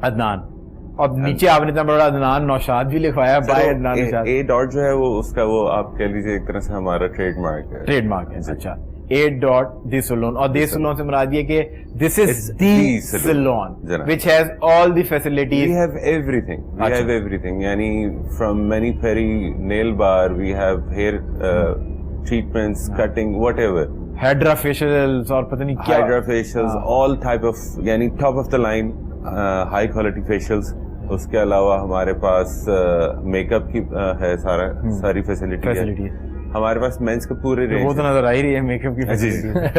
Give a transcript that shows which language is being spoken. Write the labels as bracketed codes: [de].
[ur] عدنان, اور نیچے آپ نے اتنا بڑا عدنان نوشاد بھی لکھوایا, by Adnan Naushad. A dot جو ہے وہ اس کا وہ آپ کہہ لیجیے ایک طرح سے ہمارا ٹریڈ مارک ہے. ٹریڈ مارک ہے. اچھا, A.The Salon, اور The Salon سے مراد یہ کہ [en] this is the salon which has all the facilities. We have everything. We have everything. [ur] یعنی [en] from mani peri, nail bar, we have hair treatments, cutting, whatever. [ur] Hydra facials اور پتہ نہیں کیا. [en] Hydra facials, all type of یعنی top of the line high quality facials. [ur] اس کے علاوہ ہمارے پاس make up کی ہے ساری فیسلٹی ہے. ہمارے پاس مینس کا پورے رینج. وہ تو نظر آ ہی رہی ہے میک اپ کی فیسلٹی.